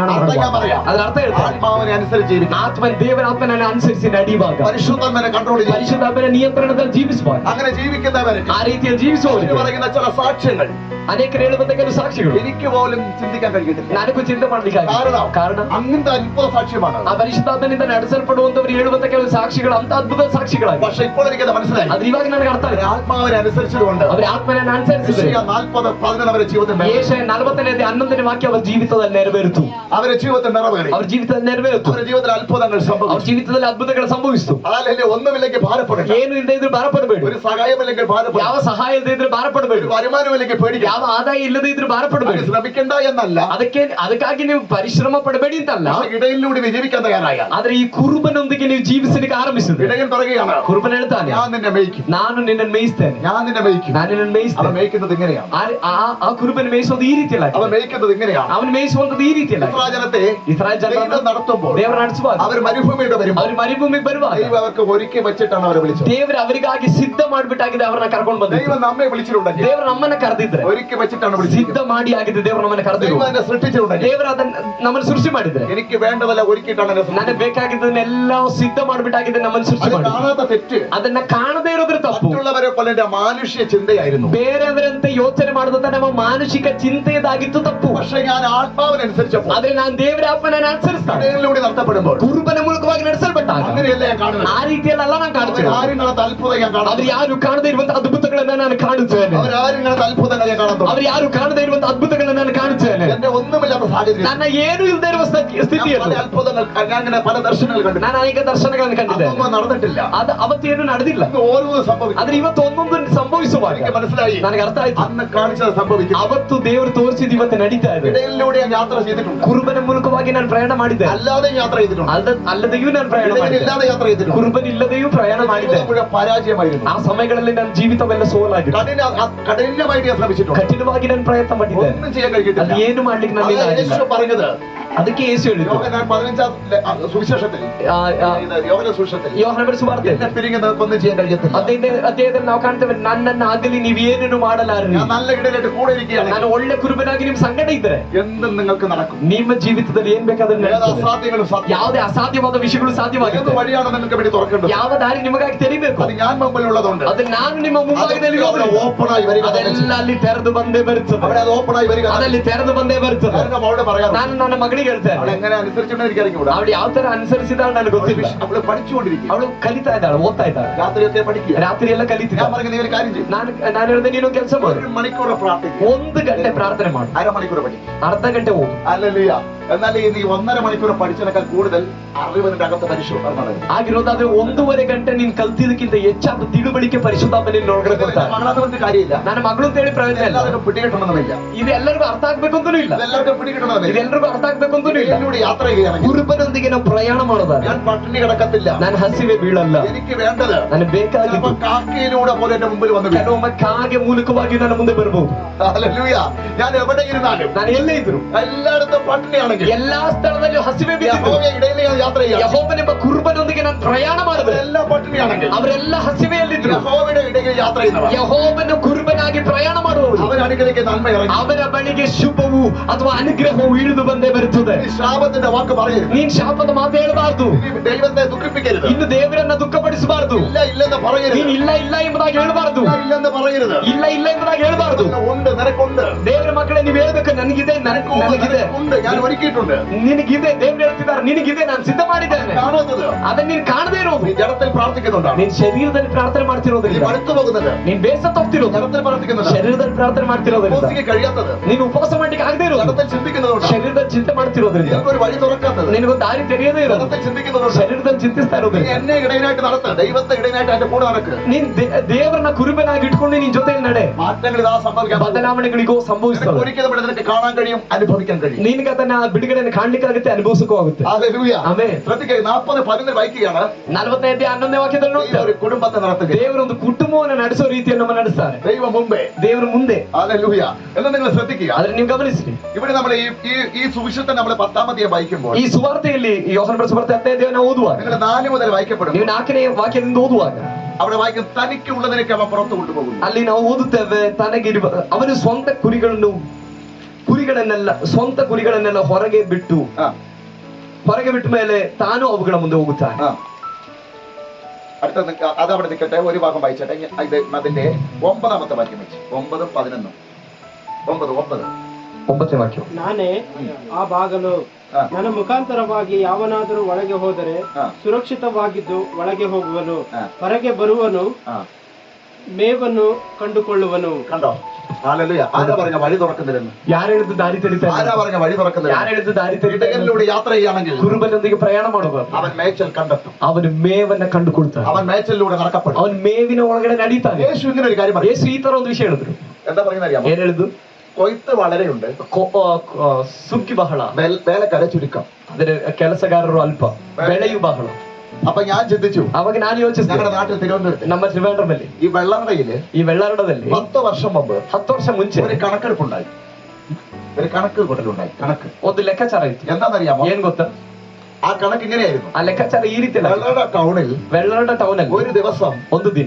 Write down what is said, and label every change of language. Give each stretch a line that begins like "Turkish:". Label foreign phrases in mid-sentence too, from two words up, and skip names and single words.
Kannada: ಅರ್ಥ ಮಾಡುವಾಗ,
Malayalam: പറയാം.
Kannada: ಅದರ ಅರ್ಥ ಹೇಳ್ತಾರೆ,
Malayalam: ആത്മാവിനെ അനുസരിച്ച് ജീവിക്കണം.
Kannada: ಆತ್ಮನ ದೇವರ ಆತ್ಮನನ್ನು ಅನುಸರಿಸಿ ನಡೆಯುವಾಗ,
Malayalam: പരിശുദ്ധാത്മനെ കൺട്രോൾ ചെയ്യും.
Kannada: ಪರಿಶುದ್ಧಾತ್ಮನ ನಿಯಂತ್ರಣದಲ್ಲಿ ಜೀವಿಸುವಾಗ,
Malayalam: അങ്ങനെ ജീവിക്കുന്നവരെ
Kannada: ಆ ರೀತಿಯಲ್ಲಿ ಜೀವಿಸುವವರಿಗೆ
Malayalam: പറയുന്ന ചില സാക്ഷ്യങ്ങൾ
Kannada: ಅನೇಕರು ಹೇಳುವಂತ ಕೆಲವು ಸಾಕ್ಷಿಗಳು
Malayalam: എനിക്ക് പോലും ചിന്തിക്കാൻ കഴിയത്തില്ല.
Kannada: ನನಗೂ ಚಿಂತೆ ಮಾಡ್ಲಿಕ್ಕೆ ಕಾರಣ
Malayalam: അങ്ങനത്തെ അത്ഭുത സാക്ഷ്യമാണ്.
Kannada: ಆ ಪರಿಶುದ್ಧಾತ್ಮನಿಂದ ನಡೆಸಲ್ಪಡುವಂತವರು ಹೇಳುವಂತ ಕೆಲವು ಸಾಕ್ಷಿಗಳು ಅಂತ ಅದ್ಭುತ ಸಾಕ್ಷಿಗಳಾಗಿ.
Malayalam: പക്ഷെ ഇപ്പോൾ എനിക്കത് മനസ്സിലായി.
Kannada: ಆದ್ರೆ ಇವಾಗ ನನಗೆ ಅರ್ಥ ಆಗಿದೆ.
Malayalam: ആത്മാവിനെ അനുസരിച്ചതുകൊണ്ട്
Kannada: ಅವರ ಆತ್ಮನನ್ನು ಅನುಸರಿಸಿದರೆ യെശയ്യാ 40:11 ಅವರ ಜೀವಿತ ಯೆಶಾಯ 40:11 ವಾಕ್ಯ ಅವರ ಜೀವಿತದಲ್ಲಿ ನೆರವೇರಿತು. ಅವರ ಜೀವಿತ ನೆರವೇರಿ. ಅವರ ಜೀವಿತದಲ್ಲಿ ನೆರವೇರಿತು. ಅವರ ಜೀವಿತದಲ್ಲಿ ಅದ್ಭುತಗಳು ಅವ್ರ ಸಂಭವಿಸಿತು. ಜೀವಿತದಲ್ಲಿ ಅದ್ಭುತಗಳು ಸಂಭವಿಸಿತು. ಹಾಲೆಲೂಯ.
Malayalam: ഒന്നുമില്ലെങ്കിൽ ഭാരപ്പെടേണ്ട.
Kannada: ಏನು ಇಲ್ಲದೆ ಇದ್ರೆ ಭಾರಪಡಬೇಡಿ.
Malayalam: ഒരു സഹായമില്ലെങ്കിൽ ഭാരപ്പെടേണ്ട.
Kannada: ಯಾವ ಸಹಾಯ ಇಲ್ಲದೆ ಇದ್ರೆ ಭಾರಪಡಬೇಡಿ.
Malayalam: ഒരു വരുമാനമില്ലെങ്കിൽ പേടിക്കണം.
Kannada: ಯಾವ ಆದಾಯ ಇಲ್ಲದೆ ಇದ್ರೆ ಭಾರಪಡಬೇಡಿ.
Malayalam: ശ്രമിക്കണ്ട എന്നല്ല,
Kannada: ಅದಕ್ಕಾಗಿ ನೀವು ಪರಿಶ್ರಮ ಪಡಬೇಡಿ ಅಂತಲ್ಲ.
Malayalam: ഇടയിലൂടെ വിജയിക്കാൻ തയ്യാറായ,
Kannada: ಆದ್ರೆ ಈ ಕುರುಬನೊಂದಿಗೆ ನೀವು ಜೀವಿಸಲಿಕ್ಕೆ ಆರಂಭಿಸಿದ್ರೆ,
Malayalam: ഇടയൻ പറയുകയാണ്,
Kannada: ಕುರುಬನ ಹೇಳ್ತಾನೆ,
Malayalam: ഞാൻ നിന്നെ മേയ്ക്കും,
Kannada: ನಾನು ನಿನ್ನನ್ನು ಮೇಯಿಸ್ತೇನೆ,
Malayalam: ഞാൻ നിന്നെ മേയ്ക്കും.
Kannada: ನಾನು ನಿನ್ನನ್ನು
Malayalam: അവൻ
Kannada: ಮೇಯಿಸ್ತೇನೆ.
Malayalam: മേയ്ക്കുന്നത് ഇങ്ങനെയാണ്.
Kannada: ಆ ಕುರುಬನ ಮೇಯಿಸೋದು ಈ ರೀತಿಯಲ್ಲ,
Malayalam: അവൻ മേയ്ക്കുന്നത് ഇങ്ങനെയാണ്.
Kannada: ಅವನು ಮೇಯಿಸುವಂತದ್ದು ಈ ರೀತಿಯಲ್ಲ.
Malayalam: ഇസ്രായേലത്തെ
Kannada: ಇಸ್ರಾಯೇಲ್ ಜನರನ್ನು
Malayalam: ദൈവം നടത്തുമ്പോൾ
Kannada: ದೇವರು ನಡೆಸುವಾಗ,
Malayalam: അവർ മരുഭൂമിയുടെ വരുമ്പോൾ
Kannada: ಅವರು ಮರುಭೂಮಿಗೆ ಬರುವಾಗ
Malayalam: ദൈവം അവർക്ക് ഒരുക്കി വെച്ചിട്ടാണ് അവരെ വിളിച്ചത്.
Kannada: ದೇವರು ಅವರಿಗಾಗಿ ಸಿದ್ಧ ಮಾಡ್ಬಿಟ್ಟಾಗಿದೆ, ಅವರನ್ನ ಕರ್ಕೊಂಡು ಬಂದಿದ್ದು.
Malayalam: ദൈവം നമ്മെ വിളിച്ചിട്ടുണ്ടെങ്കിൽ
Kannada: ದೇವರು ನಮ್ಮನ್ನ ಕರೆದಿದ್ರೆ,
Malayalam: ഒരുക്കി വെച്ചിട്ടാണ് വിളിച്ചത്.
Kannada: ಸಿದ್ಧ ಮಾಡಿ ಆಗಿದೆ ದೇವರು ನಮ್ಮನ್ನ ಕರೆದಿದ್ರು.
Malayalam: ദൈവം എന്നെ സൃഷ്ടിച്ചിട്ടുണ്ടെങ്കിൽ
Kannada: ದೇವರು ಅದನ್ನ ನಮ್ಮನ್ನು ಸೃಷ್ಟಿ ಮಾಡಿದ್ರೆ,
Malayalam: എനിക്ക് വേണ്ടതല്ല ഒരുക്കിയിട്ടാണ് എന്നെ സൃഷ്ടിച്ചത്.
Kannada: ನನಗೆ ಬೇಕಾಗಿದ್ದನ್ನೆಲ್ಲ ಸಿದ್ಧ ಮಾಡ್ಬಿಟ್ಟಾಗಿದೆ ನಮ್ಮನ್ನು ಸೃಷ್ಟಿ
Malayalam: അത്
Kannada: ಮಾಡಿ.
Malayalam: കാണാത്ത തെറ്റ്
Kannada: ಅದನ್ನ ಕಾಣದೇ ಇರೋದ್ರ ತಪ್ಪು.
Malayalam: മറ്റുള്ളവരെ പോലെ എന്റെ മാനുഷ്യ ചിന്തയായിരുന്നു.
Kannada: ಬೇರೆಯವರಂತೆ ಯೋಚನೆ ಮಾಡುದಂತ ನಮ್ಮ ಮಾನಸಿಕ ಚಿಂತೆಯದಾಗಿತ್ತು ತಪ್ಪು.
Malayalam: പക്ഷെ ഞാൻ ആത്മാവിനനുസരിച്ചപ്പോൾ
Kannada: ಆದ್ರೆ ನಾನು ದೇವರ ಆತ್ಮನನ್ನು ಅನುಸರಿಸ್ತಾನೆ,
Malayalam: ഇടയിലൂടെ നടത്തപ്പെടുമ്പോൾ
Kannada: ಕುರುಬನ ಮೂಲಕವಾಗಿ ನಡೆಸಲ್ಪಟ್ಟಾಗ
Malayalam: അങ്ങനെയല്ല ഞാൻ കാണുന്നത്.
Kannada: ಆ ರೀತಿಯಲ್ಲ ನಾನು ಕಾಣ್ತೇನೆ.
Malayalam: അവരാരും അത്ഭുതം ഞാൻ
Kannada: ಅವ್ರು
Malayalam: കാണുന്നത്.
Kannada: ಯಾರು ಕಾಣದೇ ಇರುವಂತ ಅದ್ಭುತಗಳನ್ನ ನಾನು ಕಾಣುತ್ತೇನೆ.
Malayalam: അവരാരും അത്ഭുതങ്ങൾ ഞാൻ കാണുന്നു.
Kannada: ಅವ್ರು ಯಾರು ಕಾಣದೇ ಇರುವಂತ ಅದ್ಭುತಗಳನ್ನ ನಾನು ಕಾಣುತ್ತೇನೆ.
Malayalam: എന്റെ ഒന്നുമില്ലാത്ത സാഹചര്യം,
Kannada: ನನ್ನ ಏನು ಇಲ್ಲದೆ ಇರುವ
Malayalam: ഞാൻ
Kannada: ಸ್ಥಿತಿಯನ್ನು
Malayalam: പല അത്ഭുതങ്ങൾ, ഞാൻ ഇങ്ങനെ പല ദർശനങ്ങൾ കണ്ടു.
Kannada: ನಾನು ಅನೇಕ ದರ್ಶನಗಳನ್ನು ಕಂಡಿದ್ದೇನೆ.
Malayalam: അതൊന്നും നടന്നിട്ടില്ല.
Kannada: ಅದು ಅವತ್ತೇನು ನಡೆದಿಲ್ಲ.
Malayalam: ഇന്ന് ഓരോന്നും സംഭവിക്കും.
Kannada: ಆದ್ರೆ ಇವತ್ತು ಒಂದೊಂದು ಸಂಭವಿಸುವಾಗ
Malayalam: എനിക്ക് മനസ്സിലായി,
Kannada: ನನಗೆ ಅರ್ಥ ಆಯ್ತು,
Malayalam: അന്ന് കാണിച്ചത് സംഭവിക്കും.
Kannada: ಅವತ್ತು ದೇವರು ತೋರಿಸಿದ ಇವತ್ತು ನಡೀತಾ ಇದೆ.
Malayalam: ഇടയിലൂടെ ഞാൻ യാത്ര ചെയ്തിട്ടുണ്ട്.
Kannada: ಕುರುಬನ ಮೂಲಕವಾಗಿ ನಾನು ಪ್ರಯಾಣ ಮಾಡಿದ್ದೆ,
Malayalam: അല്ലാതെ യാത്ര ചെയ്തിട്ടുണ്ട്.
Kannada: ಅಲ್ಲದೆಯೂ ನಾನು ಪ್ರಯಾಣ ಮಾಡಿದ್ದೆ.
Malayalam: ഇടയിലില്ലാതെ യാത്ര ചെയ്തിട്ടുണ്ട്.
Kannada: ಕುರುಬನ ಇಲ್ಲದೆಯೂ ಪ್ರಯಾಣ ಮಾಡಿದ್ದೆ.
Malayalam: ജീവിതം മുഴുവൻ പരാജയമായിരുന്നു.
Kannada: ಆ ಸಮಯಗಳಲ್ಲಿ ನನ್ನ ಜೀವಿತವೆಲ್ಲ ಸೋಲಾಗಿದೆ.
Malayalam: കഠിനമായിട്ട് ഞാൻ ശ്രമിച്ചിട്ടുണ്ട്.
Kannada: ಕಠಿಣವಾಗಿ ನಾನು ಪ್ರಯತ್ನ ಮಾಡಿದ್ದೆ.
Malayalam: ഒന്നും ചെയ്യാൻ കഴിഞ്ഞിട്ടില്ല.
Kannada: ಅದು ಏನು ಮಾಡ್ಲಿಕ್ಕೆ ನನ್ನಿಂದ
Malayalam: അതാ
Kannada: ಆಗಿಲ್ಲ.
Malayalam: യേശു പറഞ്ഞത്.
Kannada: ಅದಕ್ಕೆ ಯೇಸು ಹೇಳಿದ್ದು,
Malayalam: യോഹന്നാൻ 15 സുവിശേഷത്തിൽ, യോഹന്നാൻ സുവിശേഷത്തിൽ,
Kannada: ಯೋಹಾನನ ಸುವಾರ್ತೆ
Malayalam: എന്നെ പിരിഞ്ഞ് നിങ്ങൾക്കൊന്നും ചെയ്യാൻ കഴിയത്തില്ല.
Kannada: ಅಧ್ಯಾಯದಲ್ಲಿ ನಾವು ಕಾಣ್ತೇವೆ, ನನ್ನನ್ನು ಆಗಲಿ ನೀವೇನೇನು ಮಾಡಲಾರರಿ,
Malayalam: ഞാൻ നല്ല ഇടയിലായിട്ട് കൂടെ ഇരിക്കുകയാണ്.
Kannada: ನಾನು ಒಳ್ಳೆ ಕುರುಬನಾಗಿ ನಿಮ್ ಸಂಗಡ ಇದ್ರೆ
Malayalam: എന്തും നിങ്ങൾക്ക് നടക്കും.
Kannada: ನಿಮ್ಮ ಜೀವಿತದಲ್ಲಿ ಏನ್ ಬೇಕಾದ್ರೆ
Malayalam: ഏത്
Kannada: ನಡೆಯುತ್ತದೆ.
Malayalam: അസാധ്യങ്ങളും സാധ്യം.
Kannada: ಯಾವುದೇ ಅಸಾಧ್ಯವಾದ ವಿಷಯಗಳು
Malayalam: ഏത്
Kannada: ಸಾಧ್ಯವಾಗುತ್ತೆ.
Malayalam: വഴിയാണ് നിങ്ങൾക്ക് വേണ്ടി തുറക്കേണ്ടത്.
Kannada: ಯಾವ ದಾರಿ ನಿಮಗಾಗಿ ತೆರಿಬೇಕು,
Malayalam: അത് ഞാൻ മുമ്പിലുള്ളതുകൊണ്ട്
Kannada: ಅದು ನಾನು ನಿಮ್ಮ ಮುಂಭಾಗದಲ್ಲಿ
Malayalam: ഓപ്പണായി വരിക.
Kannada: ಅದೆಲ್ಲ ಅಲ್ಲಿ ತೆರೆದು ಬಂದೇ ಬರುತ್ತದೆ.
Malayalam: അവിടെ അത് ഓപ്പണായി വരിക.
Kannada: ಅದಲ್ಲಿ ತೆರೆದು ಬಂದೇ ಬರುತ್ತದೆ.
Malayalam: കാരണം അവളോട് പറയാം,
Kannada: ನಾನು ನನ್ನ ಮಗಳಿಗೆ ಹೇಳ್ತೇನೆ,
Malayalam: അവൾ എങ്ങനെ അനുസരിച്ചുകൊണ്ട് എനിക്ക് അറിഞ്ഞുകൂടാ.
Kannada: ಅವಳು ಯಾವ ತರ ಅನುಸರಿಸಿದಾಳ ನನಗೆ ಗೊತ್ತಿಲ್ಲ.
Malayalam: അവള് പഠിച്ചുകൊണ്ടിരിക്കും.
Kannada: ಅವಳು ಕಲಿತಾ ಇದ್ದಾಳೆ, ಓದ್ತಾ ಇದ್ದಾಳೆ,
Malayalam: രാത്രിയൊക്കെ പഠിക്കുക.
Kannada: ರಾತ್ರಿ ಎಲ್ಲ
Malayalam: ഞാൻ
Kannada: ಕಲಿತಿದ್ದಾಳೆ.
Malayalam: പറയുന്നത് നീ ഒരു കാര്യം ചെയ്യും.
Kannada: ನಾನು ಹೇಳಿದೆ, ನೀನು ಕೆಲಸ ಮಾಡು,
Malayalam: 1 മണിക്കൂർ പ്രാർത്ഥിക്കും,
Kannada: 1 ಗಂಟೆ ಪ್ರಾರ್ಥನೆ ಮಾಡು,
Malayalam: 1/2 മണിക്കൂർ പഠിക്കും.
Kannada: ಅರ್ಧ ಗಂಟೆ ಓದು.
Malayalam: ഹല്ലേലൂയ. എന്നാൽ നീ 1.5 മണിക്കൂർ പഠിച്ചതിനേക്കാൾ കൂടുതൽ അറിവ് നിന്റെ അകത്ത് പരിശുദ്ധാത്മാവ്.
Kannada: ಆಗಿರೋದಾದ್ರೆ 1.5 ಗಂಟೆ ನೀನ್ ಕಲ್ತಿದ್ದಕ್ಕಿಂತ ಹೆಚ್ಚಾದ ತಿಳುವಳಿಕೆ ಪರಿಶುದ್ಧಾತ್ಮ ನಿನ್ನ ಒಳಗಡೆ ಕೊಡ್ತಾನೆ.
Malayalam: മകളാണെന്ന് കാര്യമില്ല.
Kannada: ನನ್ನ ಮಗಳು ಅಂತ ಹೇಳಿ ಪ್ರಯೋಜನ ಇಲ್ಲ.
Malayalam: എല്ലാവർക്കും പിടികിട്ടണമെന്നില്ല.
Kannada: ಇದು ಎಲ್ಲರಿಗೂ ಅರ್ಥ ಆಗ್ಬೇಕು ಅಂತನೂ ಇಲ್ಲ.
Malayalam: ഇതെല്ലാവർക്കും പിടികിട്ടണമെന്നില്ല.
Kannada: ಇದೆಲ್ಲರಿಗೂ ಅರ್ಥ ಆಗ್ಬೇಕು ಅಂತನೂ ಇಲ್ಲ.
Malayalam: ഇതിലൂടെ യാത്ര ചെയ്യുകയാണെങ്കിൽ
Kannada: ಕುರುಬನೊಂದಿಗೆ ನಾವು ಪ್ರಯಾಣ ಮಾಡೋದಾದ್ರೆ
Malayalam: ഞാൻ പട്ടിണി കിടക്കത്തില്ല.
Kannada: ನಾನು ಹಸಿವೆ ಬೀಳಲ್ಲ.
Malayalam: എനിക്ക് വേണ്ടത്
Kannada: ನನಗೆ ಬೇಕಾಗಿದ್ದು
Malayalam: ചിലപ്പോൾ കാക്കയിലൂടെ പോലെ എന്റെ മുമ്പിൽ വന്നു വീഴും.
Kannada: ಕೆಲವೊಮ್ಮೆ ಕಾಗೆ ಮೂಲಕವಾಗಿ ನನ್ನ ಮುಂದೆ ಬರಬಹುದು.
Malayalam: ഹല്ലേലൂയ. ഞാൻ എവിടെ ഇരുന്നാലും,
Kannada: ನಾನು ಎಲ್ಲೇ ಇದ್ರು,
Malayalam: എല്ലായിടത്തും പട്ടിണിയാണെങ്കിൽ
Kannada: ಎಲ್ಲಾ ಸ್ಥಳದಲ್ಲೂ ಹಸಿವೆ ಬಿದ್ದಿದ್ರು,
Malayalam: യഹോവയുടെ ഇടയിൽ ഞാൻ യാത്ര ചെയ്യാം.
Kannada: ಯೆಹೋವನೆಂಬ ಕುರುಬನೊಂದಿಗೆ ನಾನು ಪ್ರಯಾಣ ಮಾಡಿದ್ರೆ
Malayalam: എല്ലാ പട്ടിണിയാണെങ്കിൽ
Kannada: ಅವರೆಲ್ಲ ಹಸಿವೆಯಲ್ಲಿದ್ರು,
Malayalam: യഹോവയുടെ ഇടയിൽ യാത്ര ചെയ്യുന്നവർ
Kannada: ಯೆಹೋವನ ಕುರುಬನಾಗಿ ಪ್ರಯಾಣ ಮಾಡುವವರು
Malayalam: അവൻ അടുക്കലേക്ക് നന്മ ഇറങ്ങി.
Kannada: ಅವರ ಬಳಿಗೆ ಶುಭವು ಆಶೀರ್ವಾದವು ಅಥವಾ ಅನುಗ್ರಹವು ಇಳಿದು ಬಂದೇ ಬರುತ್ತದೆ.
Malayalam: നീ ശാപത്തിന്റെ വാക്ക് പറയരുത്.
Kannada: ನೀನ್ ಶಾಪದ ಮಾತು ಹೇಳಬಾರ್ದು.
Malayalam: നീ ദൈവത്തെ ദുഃഖിപ്പിക്കരുത്.
Kannada: ಇನ್ನು ದೇವರನ್ನ ದುಃಖಪಡಿಸಬಾರದು.
Malayalam: ഇല്ല ഇല്ലെന്ന് പറയരുത്.
Kannada: ನೀನ್ ಇಲ್ಲ ಇಲ್ಲ ಎಂಬುದಾಗಿ ಹೇಳಬಾರದು.
Malayalam: ഇല്ല ഇല്ലെന്ന് പറയരുത്.
Kannada: ಇಲ್ಲ ಇಲ್ಲ ಎಂಬುದಾಗಿ ಹೇಳಬಾರದು.
Malayalam: ഉണ്ട്, നിനക്കുണ്ട്.
Kannada: ದೇವರ ಮಕ್ಕಳೇ, ನೀವು ಹೇಳ್ಬೇಕು, ನನಗಿದೆ, ನನಗಿದೆ,
Malayalam: ഉണ്ട്, ഞാൻ ഒരുക്കിയിട്ടുണ്ട്.
Kannada: ನಿನಗಿದೆ. ದೇವರು ಹೇಳ್ತಿದ್ದಾರೆ, ನಿನಗಿದೆ, ನಾನು ಸಿದ್ಧ ಮಾಡಿದ್ದೇನೆ.
Malayalam: കാണുന്നത്
Kannada: ಅದನ್ನ ನೀನ್ ಕಾಣದೇ ಇರೋದು.
Malayalam: നീ ജഡത്തിൽ പ്രാർത്ഥിക്കുന്നുണ്ടാണ്.
Kannada: ನೀನ್ ಶರೀರದಲ್ಲಿ ಪ್ರಾರ್ಥನೆ
Malayalam: നീ
Kannada: ಮಾಡ್ತಿರೋದ್ರಿಂದ,
Malayalam: മടുത്തു പോകുന്നത്
Kannada: ನೀನ್ ಬೇಸತ್ತು ಹೋಗ್ತಿರೋದು.
Malayalam: ജഡത്തിൽ പ്രാർത്ഥിക്കുന്നുണ്ട്.
Kannada: ಶರೀರದಲ್ಲಿ ಪ್ರಾರ್ಥನೆ ಮಾಡ್ತಿರೋದ್ರಿಂದ,
Malayalam: ഉപവസിക്കാൻ കഴിയാത്തത്
Kannada: ನೀನು ಉಪವಾಸ ಮಾಡ್ಲಿಕ್ಕೆ ಆಗದೆ ಇರೋದು.
Malayalam: ജഡത്തിൽ ചിന്തിക്കുന്നതുകൊണ്ട്,
Kannada: ಶರೀರದಲ್ಲಿ ಚಿಂತೆ ಮಾಡ್ತಿರೋದ್ರಿಂದ,
Malayalam: നിനക്കൊരു വഴി തുറക്കാത്തത്
Kannada: ನಿನಗೊಂದು ದಾರಿ ತೆರೆಯದೇ ಇರೋದು.
Malayalam: ജഡത്തിൽ ചിന്തിക്കുന്നതുകൊണ്ട്,
Kannada: ಶರೀರದಲ್ಲಿ ಚಿಂತಿಸ್ತಾ
Malayalam: നീ
Kannada: ಇರೋದ್ರಿಂದ,
Malayalam: എന്നെ ഇടയനായിട്ട് നടത്ത്, ദൈവത്തെ ഇടയനായിട്ട് അതിന്റെ കൂടെ നടക്ക്.
Kannada: ನೀನ್ ದೇವರನ್ನ ಕುರುಬನಾಗಿ ಇಟ್ಕೊಂಡು ನಿನ್ ಜೊತೆಯಲ್ಲಿ ನಡೆ.
Malayalam: മാറ്റങ്ങൾ ഇതാ സംഭവിക്കാൻ പോകുന്നു.
Kannada: ಬದಲಾವಣೆಗಳಿಗೂ
Malayalam: നിനക്ക്
Kannada: ಸಂಭವಿಸ್ತದೆ.
Malayalam: ഒരിക്കലും ഇവിടെ നിനക്ക് കാണാൻ കഴിയും, അനുഭവിക്കാൻ കഴിയും.
Kannada: ನಿನಗೆ ಅದನ್ನ ಬಿಡುಗಡೆಯನ್ನು ಕಾಣ್ಲಿಕ್ಕಾಗುತ್ತೆ, ಅನುಭವಿಸಕ್ಕೂ ಆಗುತ್ತೆ.
Malayalam: ഹല്ലേലൂയ.
Kannada: ಆಮೆನ್.
Malayalam: ശ്രദ്ധിക്കുക, 40:11 വായിക്കുകയാണ്.
Kannada: 45 ವಾಕ್ಯದಲ್ಲಿ
Malayalam: ഈ
Kannada: ನೋಡ್ತಾರೆ,
Malayalam: ഒരു കുടുംബത്തെ നടത്തുക.
Kannada: ದೇವರೊಂದು ಕುಟುಂಬವನ್ನು ನಡೆಸೋ ರೀತಿಯನ್ನು ನಮ್ಮ ನಡೆಸ್ತಾರೆ.
Malayalam: ദൈവം മുമ്പേ.
Kannada: ದೇವರ ಮುಂದೆ.
Malayalam: ഹല്ലേലൂയ. എന്ന് നിങ്ങൾ ശ്രദ്ധിക്കുക.
Kannada: ಆದ್ರೆ ನೀವು ಗಮನಿಸಿ,
Malayalam: ഇവിടെ നമ്മൾ ഈ സുവിശേഷത്തെ നമ്മൾ 10-ാം അധ്യായം വായിക്കുമ്പോൾ,
Kannada: ಈ ಸುವಾರ್ತೆಯಲ್ಲಿ ಯೋಹಾನನ ಸುವಾರ್ತೆ 10ನೇ ಅಧ್ಯಾಯವನ್ನು ಓದುವಾಗ,
Malayalam: നിങ്ങൾ 4 മുതൽ വായിക്കപ്പെടും.
Kannada: ನೀವು 4ನೇ ವಾಕ್ಯದಿಂದ ಓದುವಾಗ
Malayalam: അവിടെ വായിക്കും, തനിക്ക് ഉള്ളതിനൊക്കെ അവൻ പുറത്തു കൊണ്ടുപോകുന്നു.
Kannada: ಅಲ್ಲಿ ನಾವು ಓದುತ್ತೇವೆ, ತನಗಿರುವ ಅವನು ಸ್ವಂತ ಕುರಿಗಳನ್ನೆಲ್ಲ ಹೊರಗೆ ಬಿಟ್ಟು ಮೇಲೆ ತಾನು ಅವುಗಳ ಮುಂದೆ ಹೋಗುತ್ತಾನೆ.
Malayalam: അടുത്ത അത് അവിടെ നിൽക്കട്ടെ, ഒരു ഭാഗം വായിച്ചട്ടെ. അതിന്റെ 9-ാമത്തെ വാക്യം വെച്ച് 9-ഉം 11-ഉം.
Kannada: 9ನೇ ವಾಕ್ಯ. ನಾನೇ ಆ ಬಾಗಲು. ನನ್ನ ಮುಖಾಂತರವಾಗಿ ಯಾವನಾದರೂ ಒಳಗೆ ಹೋದರೆ ಸುರಕ್ಷಿತವಾಗಿದ್ದು ಒಳಗೆ ಹೋಗುವನು, ಹೊರಗೆ ಬರುವನು, ಮೇವನ್ನು ಕಂಡುಕೊಳ್ಳುವನು.
Malayalam: കണ്ടോ? ഹല്ലേലൂയ. ആരാ പറഞ്ഞ വഴി തുറക്കുന്നില്ലെന്ന്?
Kannada: ಯಾರು ಹೇಳಿದ್ದು ದಾರಿ ತೆರೀತಾರೆ?
Malayalam: ആരാ പറഞ്ഞ വഴി തുറക്കുന്നില്ല?
Kannada: ಯಾರು ಹೇಳಿದ್ದು ದಾರಿ ತೆರೀತಾರೆ?
Malayalam: ഇടയനിലൂടെ യാത്ര ചെയ്യുകയാണെങ്കിൽ
Kannada: ಕುರುಬನೊಂದಿಗೆ ಪ್ರಯಾಣ ಮಾಡಬಾರದು.
Malayalam: അവൻ മേച്ചൽ കണ്ടെത്തും.
Kannada: ಅವನು ಮೇವನ್ನ ಕಂಡುಕೊಳ್ತಾನೆ.
Malayalam: അവൻ മേച്ചലിലൂടെ നടക്കപ്പെടും.
Kannada: ಅವನು ಮೇವಿನ ಒಳಗಡೆ ನಡೀತಾನೆ.
Malayalam: യേശു ഇങ്ങനെ ഒരു കാര്യം പറഞ്ഞു.
Kannada: ಯೇಸು ಈ ತರ ಒಂದು ವಿಷಯ ಹೇಳಿದ್ರು.
Malayalam: എന്താ പറയുന്നത് അറിയാമോ?
Kannada: ಏನ್ ಹೇಳಿದ್ದು?
Malayalam: കൊയ്ത്ത് വളരെയുണ്ട്,
Kannada: ಸುಗ್ಗಿ ಬಹಳ,
Malayalam: വേലക്കാരെ ചുരുക്കം.
Kannada: ಅದರ ಕೆಲಸಗಾರರು ಅಲ್ಪ, ಬೆಳೆಯು ಬಹಳ.
Malayalam: അപ്പൊ ഞാൻ ചിന്തിച്ചു,
Kannada: ಅವಾಗ ನಾನು ಯೋಚಿಸಿದೆ,
Malayalam: ഞങ്ങളുടെ നാട്ടിൽ തിരുവനന്തപുരത്ത്
Kannada: ನಮ್ಮ ತ್ರಿವೇಂದ್ರಮಲ್ಲಿ
Malayalam: ഈ വെള്ളറടയില്
Kannada: ಈ വെള്ളಾರಡದಲ್ಲಿ
Malayalam: 10 വർഷം മുമ്പ്
Kannada: 10 ವರ್ಷ ಮುಂಚೆ
Malayalam: ഒരു കണക്കെടുപ്പുണ്ടായി. ഒരു കണക്ക് കൂട്ടലുണ്ടായി. കണക്ക്
Kannada: ಒಂದು ಲೆಕ್ಕಾಚಾರ ಇತ್ತು.
Malayalam: എന്താണെന്നറിയാമോ?
Kannada: ಏನ್ ಗೊತ್ತಾ?
Malayalam: ആ കണക്ക് ഇങ്ങനെയായിരുന്നു.
Kannada: ಆ ಲೆಕ್ಕಾಚಾರ ಈ ರೀತಿ
Malayalam: വെള്ളറട ടൗണിൽ
Kannada: വെള്ളಾರಡ ಟೌನ್ ಅಲ್ಲಿ
Malayalam: ഒരു ദിവസം
Kannada: ಒಂದು ದಿನ